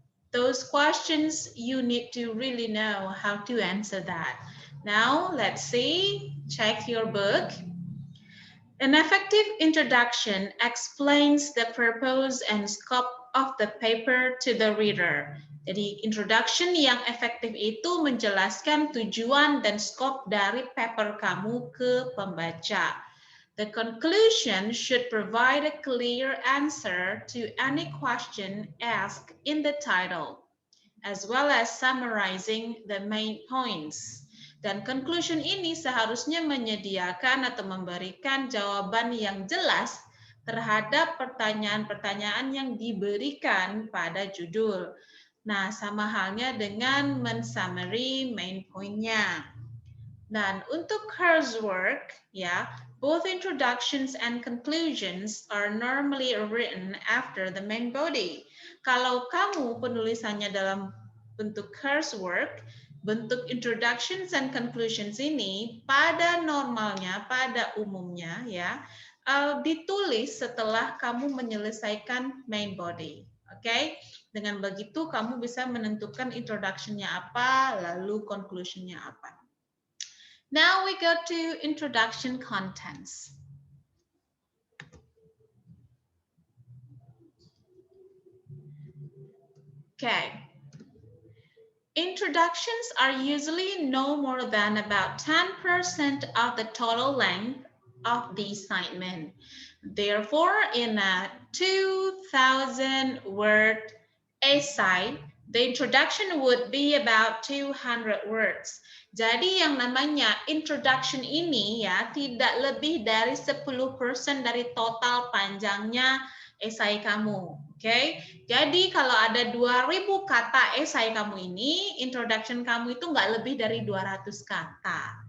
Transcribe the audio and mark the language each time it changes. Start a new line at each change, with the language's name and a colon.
English: Those questions, you need to really know how to answer that. Now, let's see, check your book. An effective introduction explains the purpose and scope of the paper to the reader.
Indonesian: Jadi, introduction yang efektif itu menjelaskan tujuan dan skop dari paper kamu ke pembaca.
English: The conclusion should provide a clear answer to any question asked in the title, as well as summarizing the main points.
Indonesian: Dan conclusion ini seharusnya menyediakan atau memberikan jawaban yang jelas terhadap pertanyaan-pertanyaan yang diberikan pada judul. Nah, sama halnya dengan mensummary main point-nya. Dan untuk
English: coursework, ya, both introductions and conclusions are normally written after the main body.
Indonesian: Kalau kamu penulisannya dalam bentuk coursework, bentuk
English: introductions and conclusions
Indonesian: ini pada normalnya, pada umumnya ya, ditulis setelah kamu menyelesaikan
English: main body.
Indonesian: Oke, dengan begitu kamu bisa menentukan introduction-nya apa, lalu conclusion-nya apa.
English: Now we go to introduction contents. Okay. Introductions are usually no more than about 10% of the total length of the assignment. Therefore, in a 2,000 word essay, the introduction would be about 200 words.
Indonesian: Jadi yang namanya introduction ini ya tidak lebih dari 10% dari total panjangnya esai kamu. Oke, jadi kalau ada 2.000 kata esai kamu ini, introduction kamu itu nggak lebih dari 200 kata.